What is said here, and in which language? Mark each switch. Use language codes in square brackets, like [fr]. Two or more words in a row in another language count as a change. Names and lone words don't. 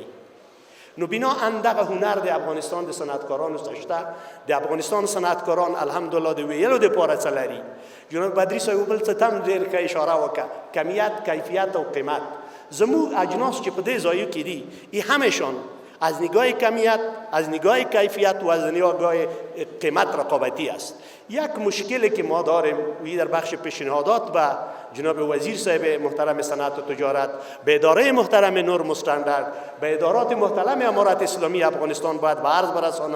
[ps] نو بناءً دغه هنر د افغانستان د صنعتکارانو شته. د افغانستان صنعتکاران الحمدلله د ویلو دپاره څه لري. جناب بدري صاحب بل څه ته هم ډېر ښه اشاره وکړه، کمیت، کیفیت او قیمت. زموږ اجناس چې په دې ځایو کې دي، [fa] همشان از نگاه کمیت، از نگاه کیفیت و از نگاه قیمت رقابتی است. یک مشکلی که ما داریم در بخش پیشنهادات به جناب وزیر صاحب محترم صنعت و تجارت، به اداره محترم نور مستندرد، به ادارات محترم امارت اسلامی افغانستان باید به عرض برسانم.